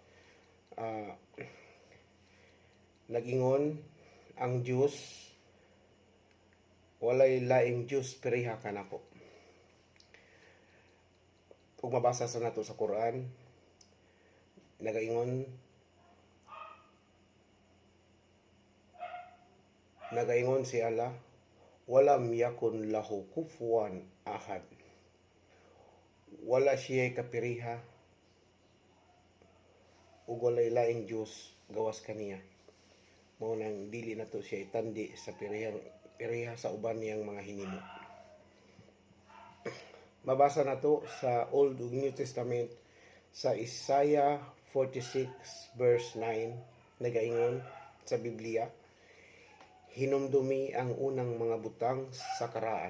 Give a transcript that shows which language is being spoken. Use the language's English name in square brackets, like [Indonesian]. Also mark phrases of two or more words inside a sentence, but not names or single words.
[Cebuano] Nagingon ang Diyos, walay laing Diyos periha kanako. Kung mabasa sa nato sa Quran, nagaingon si Allah, [Arabic] ولم يكن له كفوا أحد. [Cebuano] Wala siya kapiriha ug walay laing Diyos gawas kaniya. Mao nang dili nato siya itandi sa piriha sa uban niyang mga hinimo. Mabasa nato sa Old ug New Testament sa Isaiah 46 verse 9, nagaingon sa Biblia, hinumdumi ang unang mga butang sa karaan.